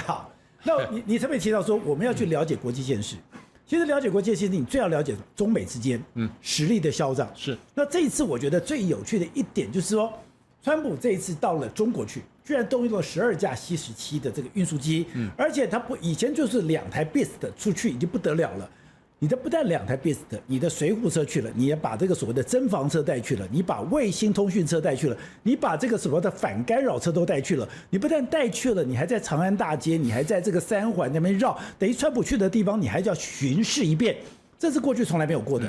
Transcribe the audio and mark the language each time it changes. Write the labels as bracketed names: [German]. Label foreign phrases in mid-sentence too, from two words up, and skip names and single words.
[Chinese] 好，那你特別提到說，我們要去了解國際現實。其實了解國際現實，你最要了解中美之間實力的消長。是。那這一次我覺得最有趣的一點就是說，川普這一次到了中國去，居然動用了12架C-17的這個運輸機，而且他以前就是2台 Beast 出去已經不得了了。你的不但2台 Beast，你的隨扈車去了，你也把這個所謂的偵防車帶去了，你把衛星通訊車帶去了，你把這個所謂的反干擾車都帶去了。你不但帶去了，你還在長安大街，你還在這個三環那邊繞，等於川普去的地方，你還要巡視一遍，這是過去從來沒有過的。